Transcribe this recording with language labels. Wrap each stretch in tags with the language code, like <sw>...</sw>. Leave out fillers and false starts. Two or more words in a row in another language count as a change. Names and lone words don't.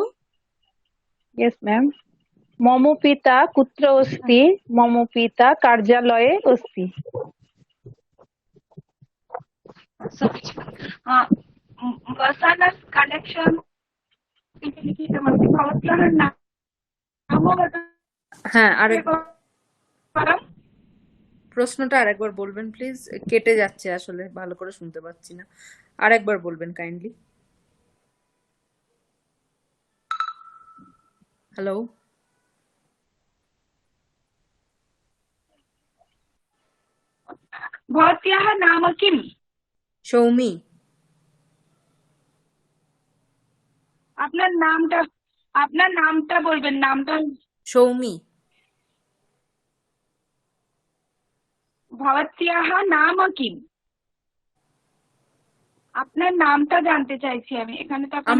<en>yes ma'am.</en> <sa>मम पिता कुत्र अस्ति? मम पिता कार्यालये अस्ति। वसनस् कलेक्शन् इति लिखितमस्ति। भवत्याः नाम वदतु।</sa> <bn>হ্যাঁ, প্রশ্নটা আরেকবার বলবেন প্লিজ। কেটে যাচ্ছে, আসলে ভালো করে শুনতে পাচ্ছি না। আরেকবার বলবেন কাইন্ডলি। हेलो</bn> <sa>भवत्याः नाम किम्?</sa> <bn>সৌমি। আপনার নামটা বলবেন। নামটা সৌমি।</bn> <sa>भवत्याः नाम किम्?</sa> <bn>আপনার নামটা জানতে চাইছি আমি। এখানে তো আপনার</bn>